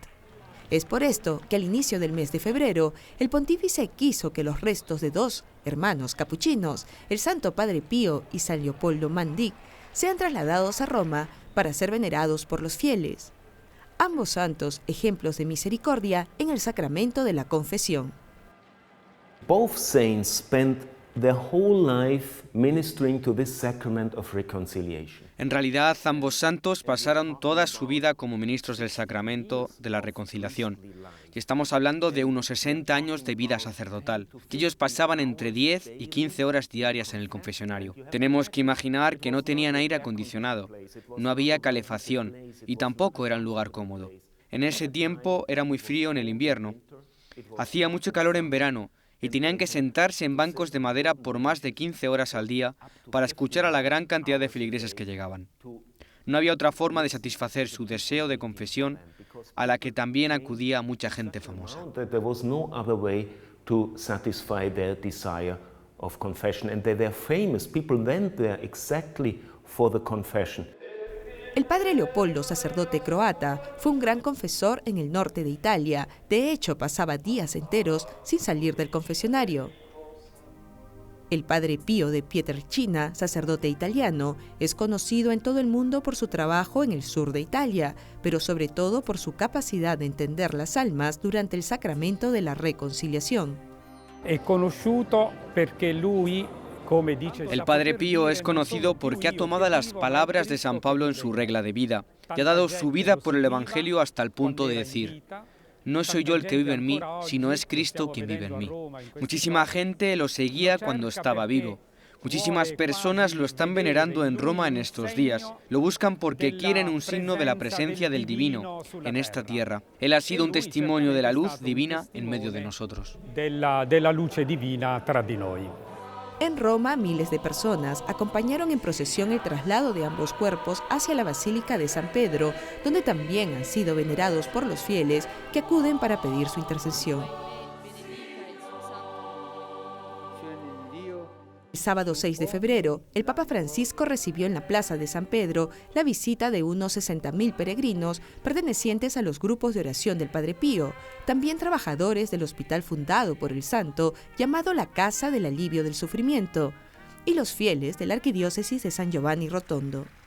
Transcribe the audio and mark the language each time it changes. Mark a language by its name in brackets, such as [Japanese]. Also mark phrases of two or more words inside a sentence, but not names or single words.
[Spanish] Es por esto que al inicio del mes de febrero, el pontífice quiso que los restos de 2 hermanos capuchinos, el Santo Padre Pío y San Leopoldo Mandic, sean trasladados a Roma para ser venerados por los fieles. Ambos santos, ejemplos de misericordia en el sacramento de la confesión. [English] Both saints spent their whole life ministering to this sacrament of reconciliation. [Spanish] En realidad, ambos santos pasaron toda su vida como ministros del sacramento de la reconciliación. Y estamos hablando de unos 60 años de vida sacerdotal, que ellos pasaban entre 10 y 15 horas diarias en el confesionario. Tenemos que imaginar que no tenían aire acondicionado, no había calefacción y tampoco era un lugar cómodo. En ese tiempo era muy frío en el invierno, hacía mucho calor en verano, y tenían que sentarse en bancos de madera por más de 15 horas al día para escuchar a la gran cantidad de feligreses que llegaban. No había otra forma de satisfacer su deseo de confesión, a la que también acudía mucha gente famosa. [English] There was no other way to satisfy their desire of confession, and they were famous. People went there exactly for the confession. [Spanish] El padre Leopoldo, sacerdote croata, fue un gran confesor en el norte de Italia. De hecho, pasaba días enteros sin salir del confesionario. El padre Pío de Pietrelcina, sacerdote italiano, es conocido en todo el mundo por su trabajo en el sur de Italia, pero sobre todo por su capacidad de entender las almas durante el sacramento de la reconciliación. [Italian] È conosciuto perché lui, come dice [Spanish] El Padre Pío es conocido porque ha tomado las palabras de San Pablo en su regla de vida y ha dado su vida por el Evangelio hasta el punto de decir: no soy yo el que vive en mí, sino es Cristo quien vive en mí. Muchísima gente lo seguía cuando estaba vivo. Muchísimas personas lo están venerando en Roma en estos días. Lo buscan porque quieren un signo de la presencia del divino en esta tierra. Él ha sido un testimonio de la luz divina en medio de nosotros. [Italian] della luce divina tra di noi. [Spanish] En Roma, miles de personas acompañaron en procesión el traslado de ambos cuerpos hacia la Basílica de San Pedro, donde también han sido venerados por los fieles que acuden para pedir su intercesión. El sábado 6 de febrero, el Papa Francisco recibió en la Plaza de San Pedro la visita de unos 60.000 peregrinos pertenecientes a los grupos de oración del Padre Pío, también trabajadores del hospital fundado por el santo llamado la Casa del Alivio del Sufrimiento, y los fieles de la Arquidiócesis de San Giovanni Rotondo.